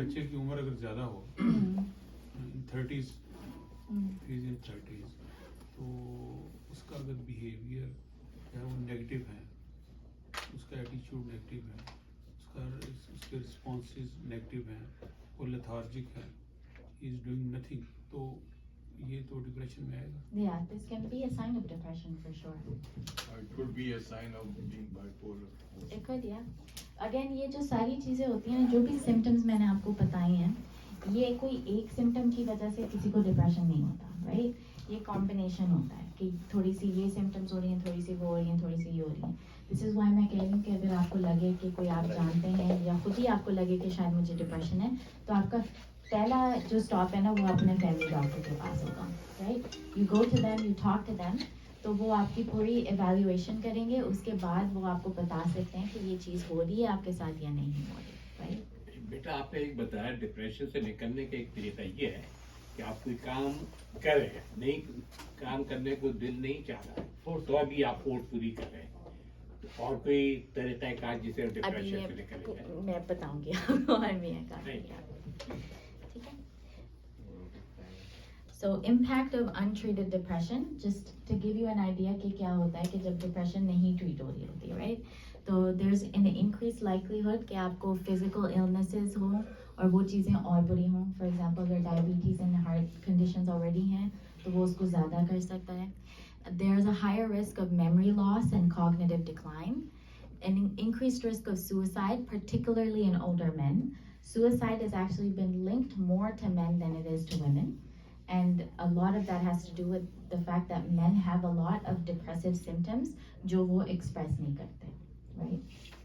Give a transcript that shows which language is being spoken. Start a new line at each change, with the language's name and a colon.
Hindi: बच्चे की उम्र अगर ज़्यादा हो,
English: in 30s, he's in 30s,
Hindi: तो उसका अगर बिहेवियर है वो नेगेटिव है, उसका एटीट्यूड नेगेटिव है, उसके रिस्पॉन्सेज नेगेटिव हैं, वो लेथार्जिक है,
English: he is doing nothing,
Hindi: तो ये तो डिप्रेशन में आएगा.
English: Yeah, this can be a sign of depression for sure. It could be a sign of being bipolar. It could, yeah.
Hindi: Again, ये जो सारी चीज़ें होती हैं, जो भी symptoms मैंने आपको बताई हैं, ये कोई एक सिम्टम की वजह से किसी को डिप्रेशन नहीं होता, राइट? ये कॉम्बिनेशन होता है कि थोड़ी सी ये सिम्टम्स हो रही हैं, थोड़ी सी वो हो रही हैं, थोड़ी सी ये हो रही हैं.
English: this is why
Hindi: मैं कह रही हूँ कि अगर आपको लगे कि कोई आप जानते हैं या खुद ही आपको लगे कि शायद मुझे डिप्रेशन है, तो आपका पहला जो स्टॉप है ना, वो अपने फैमिली डॉक्टर के पास होगा, right?
English: You go to them, you talk to them.
Hindi: तो वो आपकी पूरी एवेल्युएशन करेंगे, उसके बाद वो आपको बता सकते हैं कि ये चीज़ हो रही है आपके साथ या नहीं हो रही, राइट? बेटा आपने एक बताया डिप्रेशन से निकलने का एक तरीका ये है कि आप कोई काम कर रहे हैं, नहीं काम करने को दिल नहीं चाह रहा है तो अभी आप फोर्सफुली कर रहे हैं, तो और कोई तरीका है का जिसे अभी डिप्रेशन से निकले जाए? मैं बताऊंगी आपको और भी है काफी, ठीक है?
English: So impact of untreated depression, just to give you an idea
Hindi: कि क्या होता है कि जब depression नहीं treat हो रही होती है,
English: right?
Hindi: तो
English: there's an increased likelihood
Hindi: कि आपको physical illnesses हो और वो चीज़ें और बुरी हों.
English: For example,
Hindi: अगर diabetes and heart conditions already हैं तो वो उसको ज़्यादा कर सकता है.
English: There's a higher risk of memory loss and cognitive decline. An increased risk of suicide, particularly in older men. Suicide has actually been linked more to men than it is to women. And a lot of that has to do with the fact that men have a lot of depressive symptoms
Hindi: जो वो express नहीं करते,
English: right?